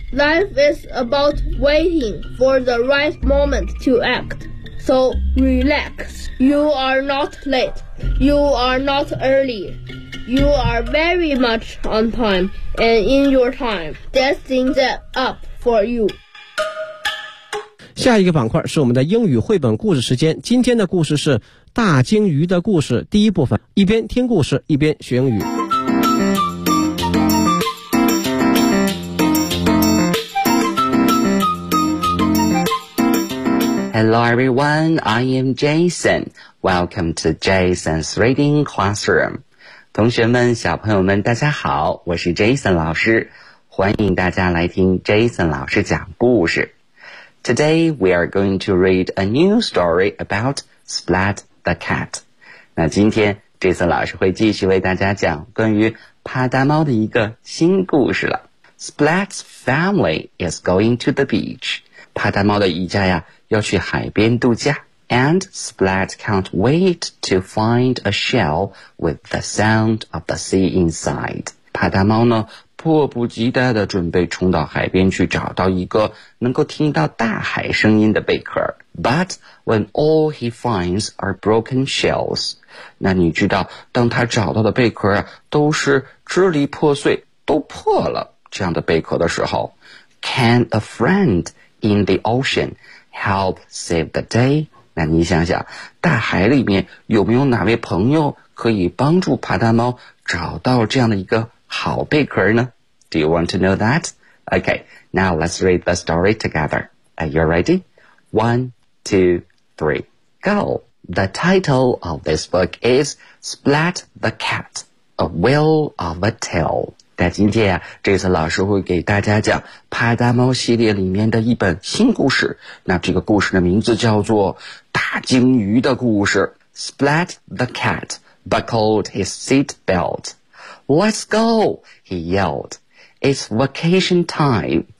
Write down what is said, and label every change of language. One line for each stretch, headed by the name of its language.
English: Life is about waiting for the right moment to act. So relax. You are not late. You are not early. You are very much on time and in your time. Destiny's up for you.
Chinese: 下一个板块是我们的英语绘本故事时间，今天的故事是大鲸鱼的故事第一部分，一边听故事一边学英语。
English: Hello everyone, I am Jason. Welcome to Jason's Reading Classroom.
Chinese: 同学们，小朋友们，大家好，我是 Jason 老师，欢迎大家来听 Jason 老师讲故事。
English: Today, we are going to read a new story about Splat the Cat.
Chinese: 那今天 Jason 老师会继续为大家讲关于帕达猫的一个新故事了。
English: Splat's family is going to the beach.
Chinese: 帕达猫的一家呀要去海边度假。
English: And Splat can't wait to find a shell with the sound of the sea inside.
Chinese: 帕达猫呢迫不及待地准备冲到海边去找到一个能够听到大海声音的贝壳。
English: But when all he finds are broken shells,
Chinese: 那你知道当他找到的贝壳啊都是支离破碎都破了这样的贝壳的时候，
English: Can a friend in the ocean help save the day?
Chinese: 那你想想大海里面有没有哪位朋友可以帮助帕达猫找到这样的一个好贝壳呢?
English: Do you want to know that? Okay, now let's read the story together. Are you ready? 1, 2, 3, go! The title of this book is Splat the Cat, A Whale of a Tale.
Chinese: 在今天啊，这次老师会给大家讲帕达猫系列里面的一本新故事。那这个故事的名字叫做大鲸鱼的故事。
English: Splat the Cat buckled his seatbelt. Let's go, he yelled. It's vacation time.